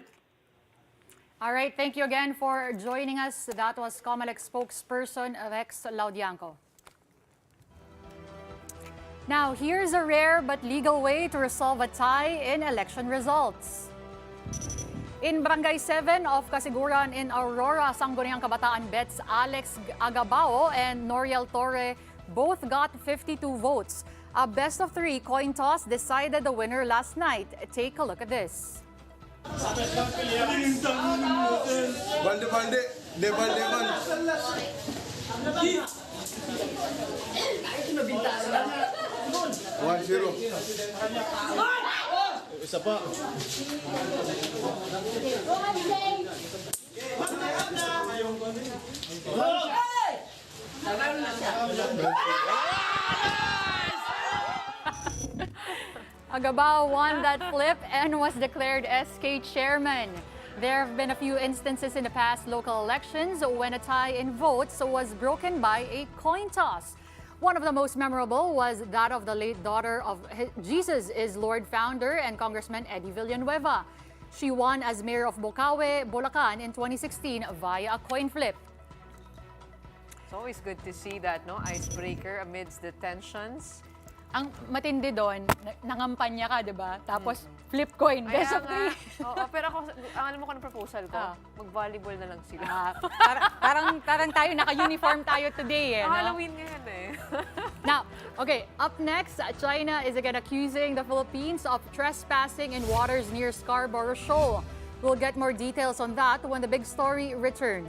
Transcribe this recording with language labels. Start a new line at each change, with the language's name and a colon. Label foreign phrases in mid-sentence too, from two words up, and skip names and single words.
English: All right, thank you again for joining us. That was COMELEC spokesperson Rex Laudianco. Now, here's a rare but legal way to resolve a tie in election results. In Barangay 7 of Kasiguran in Aurora, Sangguniang Kabataan Bets Alex Agabao and Noriel Torre both got 52 votes. A best of 3 coin toss decided the winner last night. Take a look at this.
Filipino: Balde, de balde man. 1-0. Isa pa.
English: Agabao won that flip and was declared SK chairman. There have been a few instances in the past local elections when a tie in votes was broken by a coin toss. One of the most memorable was that of the late daughter of Jesus is Lord founder and Congressman Eddie Villanueva. She won as mayor of Bocaue, Bulacan in 2016 via a coin flip. It's always good to see that, no, icebreaker amidst the tensions.
Filipino: Ang matindi doon, nangampanya ka, di ba?
English: Tapos flip coin, best of three.
Filipino: Oo, pero ako, alam mo kung ang proposal ko, mag-volleyball na lang sila. Parang tayo, naka-uniform tayo today eh. No? Halloween ngayon eh.
English: Now, okay, up next, China is again accusing the Philippines of trespassing in waters near Scarborough Shoal. We'll get more details on that when the big story returns.